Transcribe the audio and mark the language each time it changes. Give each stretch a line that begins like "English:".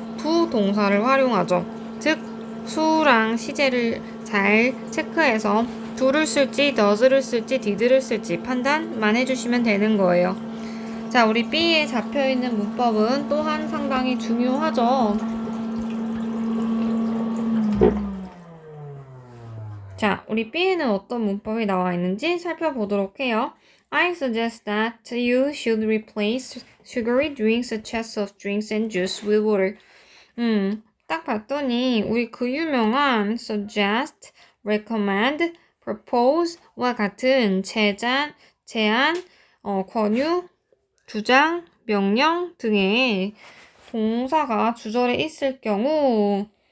Korean: 두 동사를 활용하죠. 즉, 수랑 시제를 잘 체크해서 do를 쓸지, does를 쓸지, did를 쓸지 판단만 해주시면 되는 거예요. 자, 우리 B에 잡혀있는 문법은 또한 상당히 중요하죠. 자, 우리 B에는 어떤 문법이 나와 있는지 살펴보도록 해요.
English: I suggest that you should replace sugary drinks such as soft drinks and juice with water.
Korean: 딱 봤더니 우리 그 유명한 suggest, recommend, propose와 같은 제안, 권유, 주장, 명령 등의 동사가 주절에 있을 경우